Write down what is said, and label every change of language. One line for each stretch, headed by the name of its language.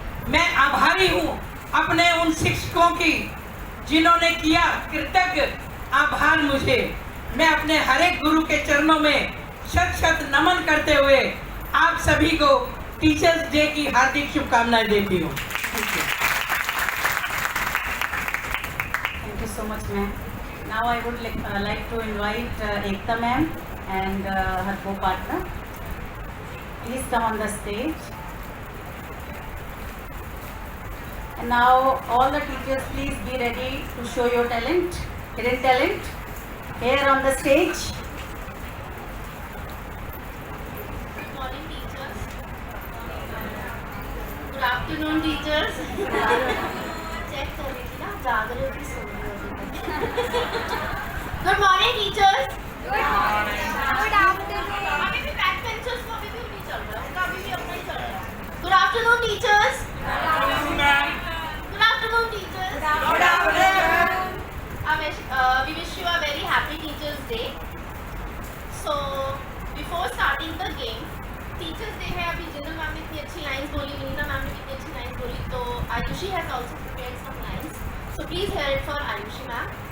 Hindi: मैं आभारी हूँ अपने उन शिक्षकों की, जिन्होंने किया कृतज्ञ आभार मुझे। मैं अपने हर एक गुरु के चरणों में शत नमन करते हुए आप सभी को टीचर्स डे की हार्दिक शुभकामनाएं देती हूँ।
English: Thank you so much, ma'am. Now I would like to invite Ekta ma'am and her co-partner. Please come on the stage. And now all the teachers, please be ready to show your talent, hidden talent, here on the stage. Good morning, teachers. Good afternoon, teachers.
Hindi: Check कर रही थी ना, जाग रही थी, सो रही थी।
English: Good morning, teachers. Good morning. Good afternoon.
Hindi: अभी भी back benchers को अभी भी नहीं चल रहा, उनका अभी भी अपना ही चल रहा है।
English: Good afternoon, teachers. Good afternoon, ma'am. Good afternoon, teachers. Good afternoon. We wish you a very happy Teachers Day. So before starting the game,
Hindi: Teachers Day है, अभी जिंदल मैम ने इतनी अच्छी लाइंस बोली, नीना मैम ने भी इतनी अच्छी लाइंस बोली, तो Ayushi
English: has also prepared some lines. So please hear it for Ayushi ma'am.